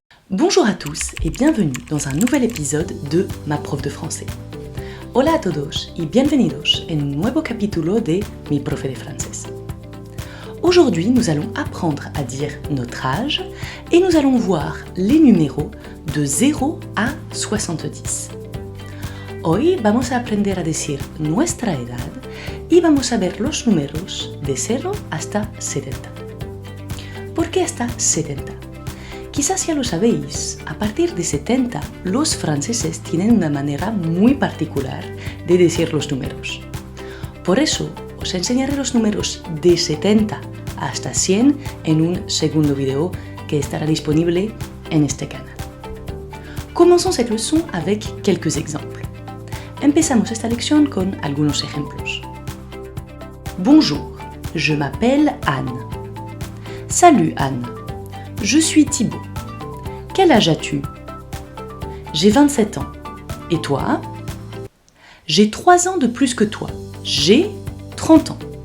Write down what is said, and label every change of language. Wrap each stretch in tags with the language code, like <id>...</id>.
<fr>Bonjour à tous et bienvenue dans un nouvel épisode de Ma prof de français.</fr> <es>Hola a todos y bienvenidos en un nuevo capítulo de Mi profe de francés.</es> <fr>Aujourd'hui, nous allons apprendre à dire notre âge et nous allons voir les numéros de 0 à 70.</fr> <es>Hoy vamos a aprender a decir nuestra edad y vamos a ver los números de 0 hasta 70. ¿Por qué hasta 70? Quizás ya lo sabéis, a partir de 70 los franceses tienen una manera muy particular de decir los números. Por eso os enseñaré los números de 70 hasta 100 en un segundo video que estará disponible en este canal.</es> <fr>Commençons cette leçon avec quelques exemples.</fr> <es>Empezamos esta lección con algunos ejemplos.</es> <fr>Bonjour, je m'appelle Anne. Salut Anne, je suis Thibaut. Quel âge as-tu? J'ai 27 ans. Et toi? J'ai 3 ans de plus que toi. J'ai 30 ans.</fr>